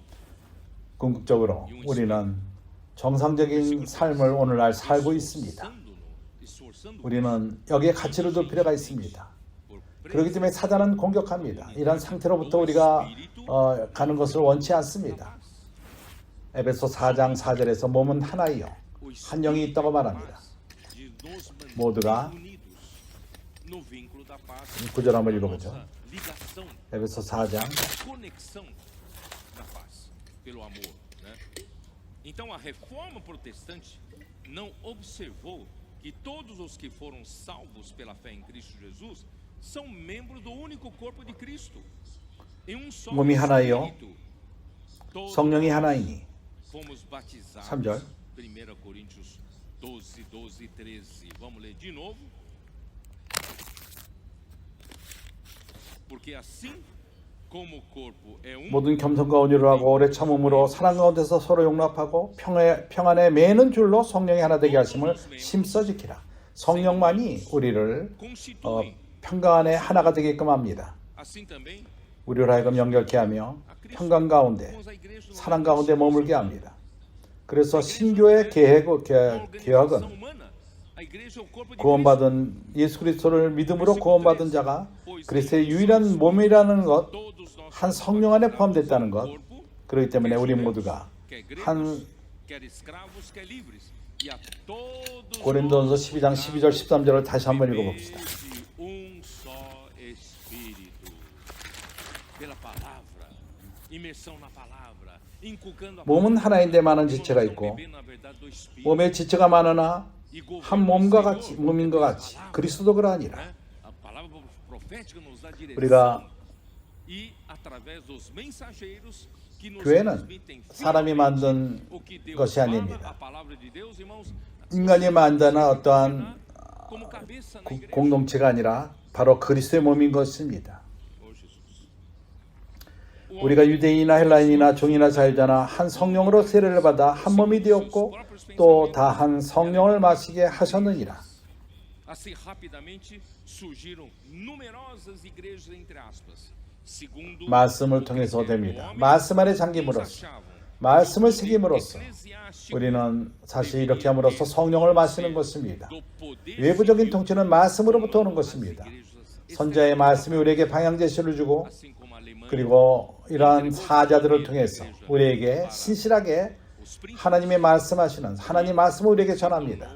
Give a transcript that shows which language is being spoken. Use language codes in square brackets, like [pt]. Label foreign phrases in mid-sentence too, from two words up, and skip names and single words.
[ko] 궁극적으로 우리는 정상적인 삶을 오늘날 살고 있습니다. [pt] esforçando [ko] 우리는 여기에 가치를 둘 필요가 있습니다. [pt] por [ko] 그렇기 때문에 사단은 공격합니다. 이런 상태로부터 우리가 가는 것을 원치 않습니다. 에베소 4장 4절에서 몸은 하나이요 한 영이 있다고 말합니다. [pt] de nos manter [ko] 모두가 [pt] unidos no vínculo da paz. [ko] 9절 한번 읽어보죠. [pt] Nossa ligação, [ko] 에베소 4장 [pt] conexão na paz, pelo amor, né? Então a reforma protestante não observou que todos os que foram salvos pela fé em Cristo Jesus são membros do único corpo de Cristo. Em um só [ko] 몸이 하나요. [pt] Espírito, todos [ko] 성령이 하나이니. [pt] fomos batizados. [ko] 3절. [pt] 1 Coríntios 12, 12 e 13. Vamos ler de novo. Porque assim como o corpo é um, [ko] 모든 겸손과 온유를 하고 오래 참음으로 사랑 가운데서 서로 용납하고 평안에 매는 줄로 성령이 하나 되게 하심을 힘써 지키라. 성령만이 우리를 [pt] constituem [ko] 평강 안에 하나가 되게끔 합니다. [pt] assim também [ko] 우리를 하여금 연결케 하며 평강 가운데 [pt] com as igrejas [ko] 사랑 가운데 머물게 합니다. 그래서 신교의 개혁은 [pt] humana. A igreja é o corpo de Cristo. [ko] 구원받은 예수 그리스도를 믿음으로 구원받은 자가 그리스도의 유일한 몸이라는 것, [pt] Todos nós [ko] 한 성령 안에 포함됐다는 것, [pt] corpo, [ko] 그렇기 때문에 우리 모두가 [pt] quer gregos, [ko] 한 [pt] quer escravos, quer livres. E a todos [ko] 고린도전서 [pt] nós [ko] 12장 12절 13절을 다시 한번 읽어봅시다. [pt] de um só espírito. Pela palavra, imersão na palavra, inculcando a [ko] 몸은 [pt] palavra. [ko] 하나인데 많은 [pt] Nós [ko] 지체가 [pt] vamos [ko] 있고 [pt] beber, na verdade, do espírito. [ko] 몸에 지체가 많으나 [pt] E governo [ko] 한 [pt] do [ko] 몸과 [pt] Senhor, [ko] 같이 몸인 것 같이 그리스도도 그러하니라. [pt] né? A palavra profética nos dá direção. [ko] 우리가 [pt] E através dos mensageiros que nos [ko] 교회는 [pt] transmitem [ko] 사람이 만든 [pt] o que Deus [ko] 것이 [pt] fala, [ko] 아닙니다. [pt] a palavra de Deus, irmãos, [ko] 인간이 만드는 어떠한 [pt] como cabeça na igreja. [ko] 공동체가 아니라 바로 그리스도의 몸인 것입니다. [pt] Oh, Jesus. [ko] 우리가 유대인이나 헬라인이나 종이나 자유자나 한 성령으로 세례를 받아 한 몸이 되었고 또 다 한 성령을 마시게 하셨느니라. [pt] Assim rapidamente surgiram numerosas igrejas entre aspas. Segundo [ko] 말씀을 통해서 됩니다. 말씀 안에 잠김으로써 말씀을 새김으로써 우리는 사실 이렇게 함으로써 성령을 마시는 것입니다. 외부적인 통치는 말씀으로부터 오는 것입니다. 선자의 말씀이 우리에게 방향 제시를 주고 그리고 이러한 사자들을 통해서 우리에게 신실하게 하나님의 말씀하시는 하나님 말씀을 우리에게 전합니다.